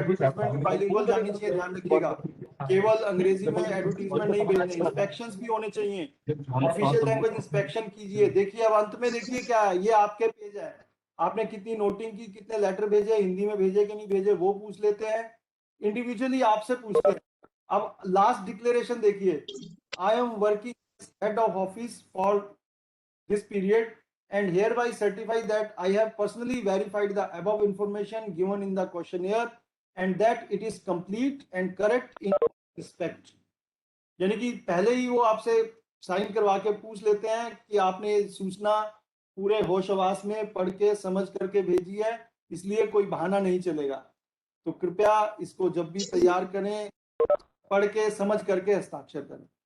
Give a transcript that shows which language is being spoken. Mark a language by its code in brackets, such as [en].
[hi] Advertisement भी bilingual जानी चाहिए, ध्यान रखिएगा। केवल अंग्रेजी में एडवर्टीजमेंट नहीं भेजने, इंस्पेक्शंस भी होने चाहिए। ऑफिशियल लैंग्वेज इंस्पेक्शन कीजिए। देखिए अब अंत में देखिए क्या है, ये आपके पेज है, आपने कितनी नोटिंग की, कितने लेटर भेजे, हिंदी में भेजे कि नहीं भेजे, वो पूछ लेते हैं। इंडिविजुअली आपसे पूछते हैं। अब लास्ट डिक्लेरेशन देखिए, [en] I am working head of office for this period and hereby certify that I have personally verified the above information given in the questionnaire and that it is complete and correct in respect। [hi] यानी कि पहले ही वो आपसे sign करवा के पूछ लेते हैं कि आपने सूचना पूरे होश हवास में पढ़ के समझ करके भेजी है, इसलिए कोई बहाना नहीं चलेगा। तो कृपया इसको जब भी तैयार करें, पढ़ के समझ करके हस्ताक्षर करें।